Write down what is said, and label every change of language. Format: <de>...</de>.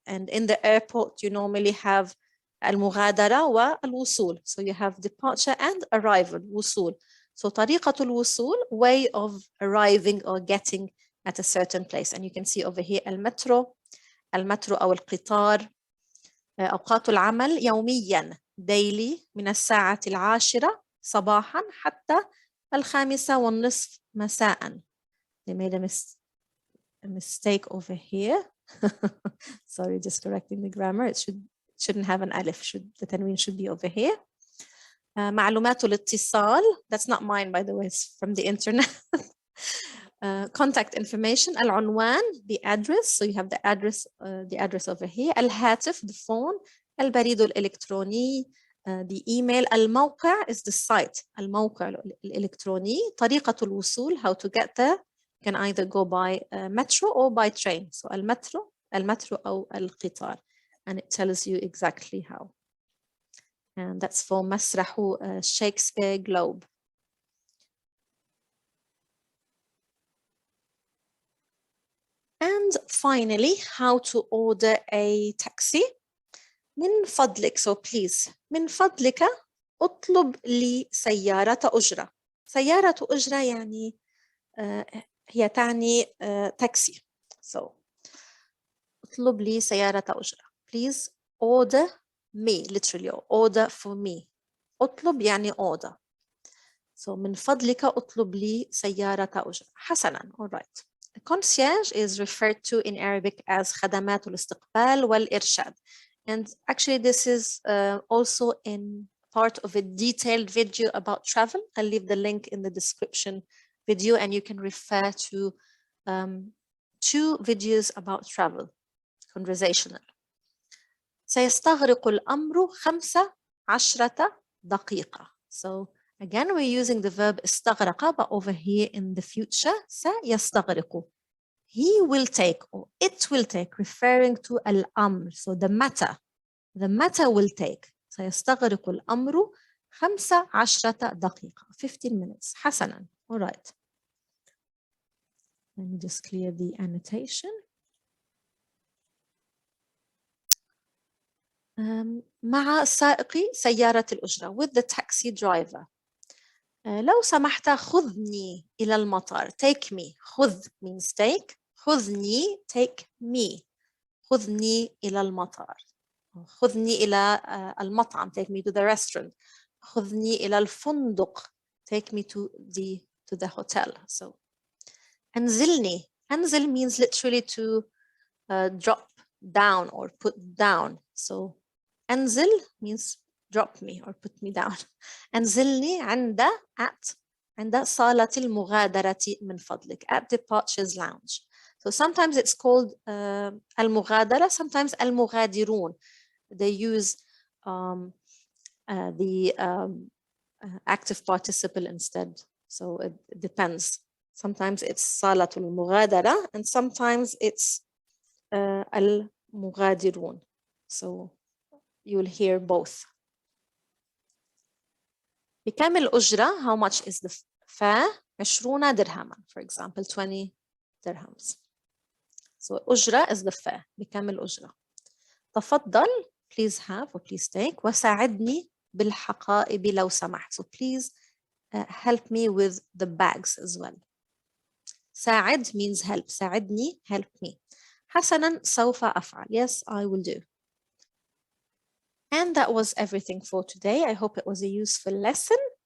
<en>And in the airport, you normally have</en> <ar>المغادرة والوصول.</ar> <en>So you have departure and arrival, وصول. So</en> <ar>طريقة الوصول,</ar> <en>way of arriving or getting at a certain place. And you can see over here</en> <ar>المترو أو القطار. أوقات العمل يومياً daily من الساعة 10 صباحاً حتى 5:30 مساءً.</ar> <en>They made a mistake over here. Sorry, just correcting the grammar. It shouldn't have an alif. The tanween should be over here.</en> <ar>معلومات الاتصال.</ar> <en>That's not mine, by the way. It's from the internet. Contact information. العنوان, the address. So you have the address over here. الهاتف, the phone. البريد الإلكتروني, the email. الموقع is the site.</en> <ar>الموقع الإلكتروني. طريقة الوصول,</ar> <en>how to get there. You can either go by metro or by train.</en> <ar>So المترو أو القطار.</ar> <en>And it tells you exactly how. And that's for مسرح Shakespeare Globe. And finally, how to order a taxi.</en> <ar>من فضلك,</ar> <en>so please.</en> <ar>من فضلك اطلب لي سيارة أجرة. سيارة أجرة يعني هي تعني تاكسي. So اطلب لي سيارة أجرة.</ar> <en>Please order me, literally, order for me.</en> <ar>اطلب يعني order. So من فضلك اطلب لي سيارة أجرة. حسناً,</ar> <en>all right. The concierge is referred to in Arabic as</en> <ar>خدمات الاستقبال والإرشاد.</ar> <en>And actually this is also in part of a detailed video about travel. I'll leave the link in the description video and you can refer to 2 videos about travel, conversational.</en> <ar>سيستغرق الأمر 15 دقيقة.</ar> <en>So again, we're using the verb استغرق, but over here in the future, سيستغرق. He will take or it will take, referring to الأمر. So the matter will take.</en> <ar>سيستغرق الأمر 15 دقيقة,</ar> <en>15 minutes.</en> <ar>حسناً,</ar> <en>all right. Let me just clear the annotation. مع سائق سيارة الأجرة, with the taxi driver.</en> <ar>لو سمحت خذني إلى المطار.</ar> <en>Take me. خذ means take.</en> <ar>خذني,</ar> <en>take me.</en> <ar>خذني إلى المطار. خذني إلى المطعم.</ar> <en>Take me to the restaurant.</en> <ar>خذني إلى الفندق.</ar> <en>Take me to the hotel. So أنزلني. أنزل means literally to drop down or put down. So أنزل means drop me or put me down.</en> <ar>أنزلني عند صالة المغادرة من فضلك,</ar> <en>at departures lounge. So sometimes it's called المغادرة, sometimes المغادرون. They use the active participle instead. So it depends. Sometimes it's</en> <ar>صالة المغادرة</ar> <en>and sometimes it's المغادرون. So you'll hear both.</en> <ar>بكم الأجرة?</ar> <en>How much is the fare?</en> <ar>20 درهما.</ar> <en>For example, 20 dirhams. So أجرة is the fare.</en> <ar>بكم الأجرة? تفضل,</ar> <en>please have or please take.</en> <ar>وساعدني بالحقائب لو سمحت.</ar> <en>So please help me with the bags as well. ساعد means help. ساعدني, help me.</en> <ar>حسناً, سوف أفعل.</ar> <en>Yes, I will do. And that was everything for today. I hope it was a useful lesson.</en>